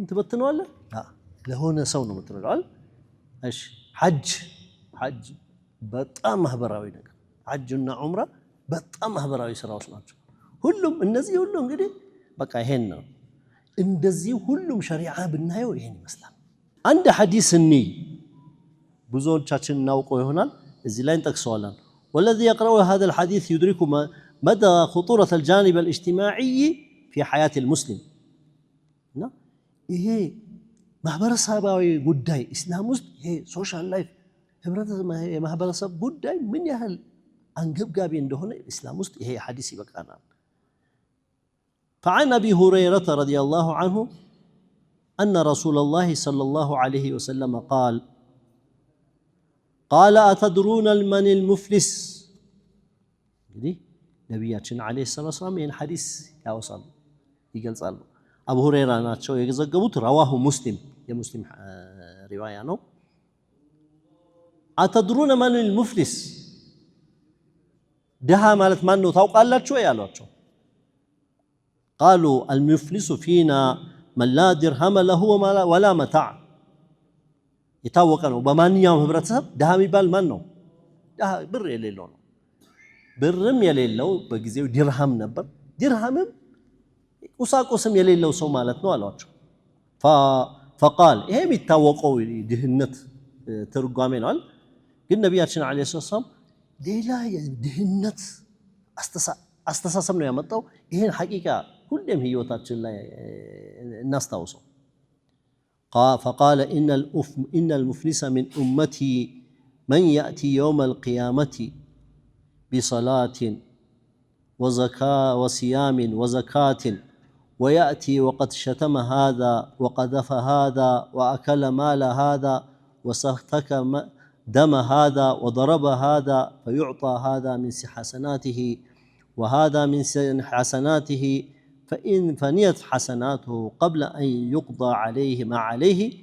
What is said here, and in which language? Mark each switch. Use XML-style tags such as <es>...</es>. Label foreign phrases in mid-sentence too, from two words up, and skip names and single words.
<am>ትበትነዋለህ ለሆነ ሰው ነው የምትረዳው አይደል እሺ ሐጅ በጣም ማህበራዊ ነገር ሐጅና ዑምራ በጣም ማህበራዊ ስራዎች ናቸው ሁሉም እነዚህ ሁሉ እንግዲህ በቃ ይሄን ነው እንደዚህ ሁሉም ሸሪዓ ብናየው ይሄን ይመስላል አንድ ሐዲስ እንይ ብዙዎቻችን እናውቀው ይሆናል እዚህ ላይ እንጠቅሰዋለን</am> <ar>والذي يقرأ هذا الحديث يدرك مدى خطورة الجانب الاجتماعي في حياة المسلم</ar> <am>ይሄ ማህበረሰባዊ ጉዳይ እስላም ውስጥ ይሄ</am> <en>social life</en> <am>የማህበረሰብ ጉዳይ ምን ያህል አንገብጋቢ እንደሆነ እስላም ውስጥ ይሄ ሐዲስ ይበቃናል</am> <ar>فعن أبي هريرة رضي الله عنه أن رسول الله صلى الله عليه وسلم قال أتدرون من المفلس نبياتنا عليه الصلاة والسلام ين حديث يا وصل يقول</ar> <am>አቡ ሁረይራ ናቸው የዘገቡት</am> <ar>رواه مسلم</ar> <am>የሙስሊም ሪዋያ ነው አተድሩነ ማን المفلس ድሃ ማለት ማን ነው ታውቃላችሁ ያሏቸው</am> <ar>قالوا المفلس فينا من لا درهم له ولا متاع</ar> <am>የታወቀ ነው በማንኛውም ህብረተሰብ ድሃ የሚባል ማን ነው ድሃ ብር የሌለው ነው ብርም የሌለው በጊዜው ድርሃም ነበር ድርሃምም ቁሳቁስም የሌለው ሰው ማለት ነው አሏቸው فقال ይሄ የሚታወቀው ድህነት ትርጓሜ ነው ግን ነብያችን</am> <ar>عليه السلام</ar> <am>ሌላ የድህነት አስተሳሰብ ነው ያመጣው ይሄን ሐቂቃ ሁሌም ህይወታችን ላይ እናስታውሰው</am> <ar>فقال إن المفلس من أمتي من يأتي يوم القيامة بصلاة وزكاة وصيام وزكاة ويأتي وقد شتم هذا وقذف هذا وأكل مال هذا وسفك دم هذا وضرب هذا فيعطى هذا من حسناته وهذا من حسناته فإن فنيت حسناته قبل أن يقضى عليه ما عليه</ar>